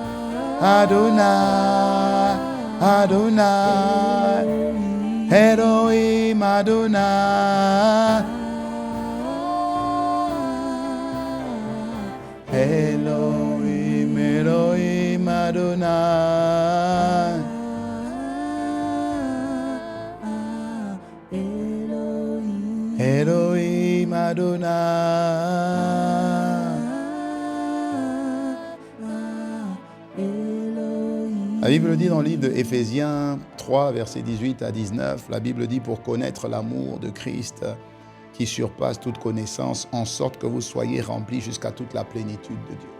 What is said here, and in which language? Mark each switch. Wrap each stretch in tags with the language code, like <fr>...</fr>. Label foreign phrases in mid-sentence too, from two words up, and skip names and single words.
<he>אדוני, אדוני, אלוהים אדוני, אלוהים, אלוהים אדוני, אלוהים אדוני.</he> <fr>La Bible dit dans le livre de Éphésiens 3, versets 18 à 19, la Bible dit pour connaître l'amour de Christ qui surpasse toute connaissance, en sorte que vous soyez remplis jusqu'à toute la plénitude de Dieu.</fr>